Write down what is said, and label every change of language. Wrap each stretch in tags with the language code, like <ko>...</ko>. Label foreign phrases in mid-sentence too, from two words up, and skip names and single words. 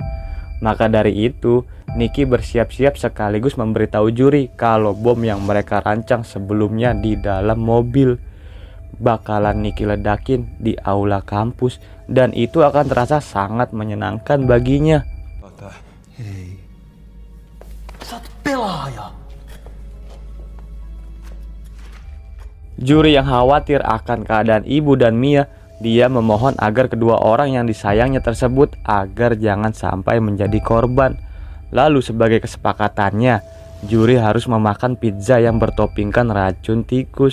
<id>Maka dari itu, Nicky bersiap-siap sekaligus memberitahu Juri kalau bom yang mereka rancang sebelumnya di dalam mobil bakalan Nicky ledakin di aula kampus dan itu akan terasa sangat menyenangkan baginya.</id> <fi>Hei. Sä oot pelaaja!</fi> <id>Juri yang khawatir akan keadaan ibu dan Mia, dia memohon agar kedua orang yang disayangnya tersebut agar jangan sampai menjadi korban. Lalu sebagai kesepakatannya, juri harus memakan pizza yang bertopingkan racun tikus.</id>